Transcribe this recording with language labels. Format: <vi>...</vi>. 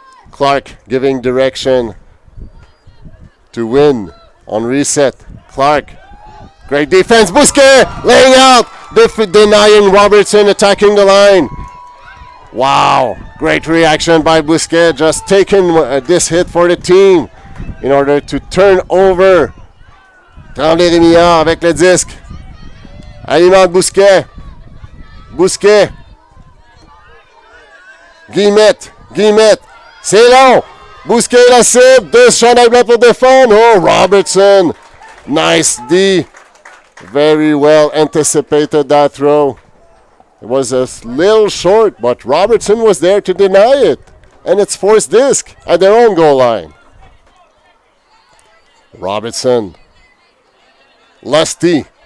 <en>Clark giving direction to Win on reset. Clark, great defense. Bousquet laying out, denying Robertson, attacking the line. Wow, great reaction by Bousquet, just taking this hit for the team in order to turn over.</en> <fr>Tremblay Rémillard avec le disque. Alimente Bousquet. Bousquet. Guillemette. C'est long. Bousquet la cible. 2 chandails blancs pour défendre.</fr> <en>Oh, Robertson. Nice D. Very well anticipated that throw. It was a little short, but Robertson was there to deny it. And it's forced disc at their own goal line. Robertson. Lusty.</en>